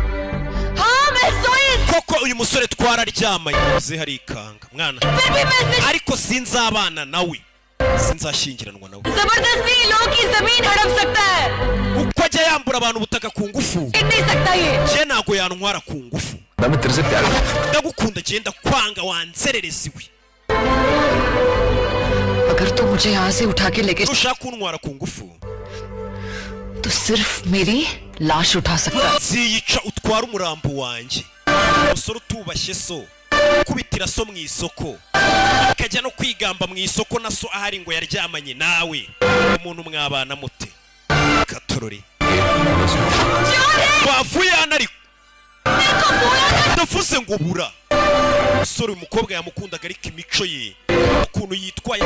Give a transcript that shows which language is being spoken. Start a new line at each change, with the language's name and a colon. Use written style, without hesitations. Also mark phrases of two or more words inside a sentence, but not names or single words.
Kinyarwanda: koko uyu musore twararyamanye uze hari ikanga mwana ariko sinzabana nawe sinzashyingiranwa nawe uko ajya yambura abantu ubutaka ku ngufu je ntabwo yantwara ku ngufu ndagukunda genda kwanga wanzerereza iwe
Hindi: अगर तू मुझे यहाँ से उठा के लेके
Kinyarwanda: ushaka kuntwara ku ngufu
Hindi: तो सिर्फ मेरी लाश उठा सकता है
Kinyarwanda: ziyica utwara umurambo wanjye umusore utubashye so kubitira so mu isoko akajya no kwigamba mu isoko na so ahari ngo yaryamanye nawe umuntu mwabana mute katorori wavuye hano ariko ndavuze ngo bura umusore umukobwa yamukundaga ariko imico ye ukuntu yitwaye